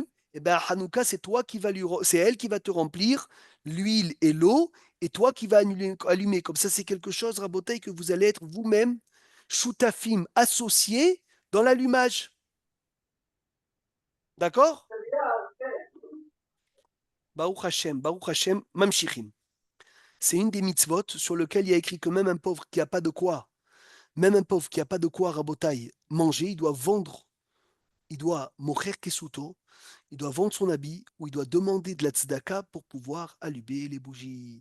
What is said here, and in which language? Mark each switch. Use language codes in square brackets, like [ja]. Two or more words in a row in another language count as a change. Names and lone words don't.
[fr] Et bien, Hanouka, c'est elle qui va te remplir l'huile et l'eau. Et toi qui vas allumer. Comme ça, c'est quelque chose, Rabotai, que vous allez être vous-même, choutafim, associés dans l'allumage. D'accord? [he] ברוך השם, ממשיכים. [fr] C'est une des mitzvot sur lequel il y a écrit que même un pauvre qui n'a pas de quoi, Rabotai, manger, il doit vendre, il doit [he] מוכר כסותו, [fr] il doit vendre son habit ou il doit demander de la tzedaka pour pouvoir allumer les bougies.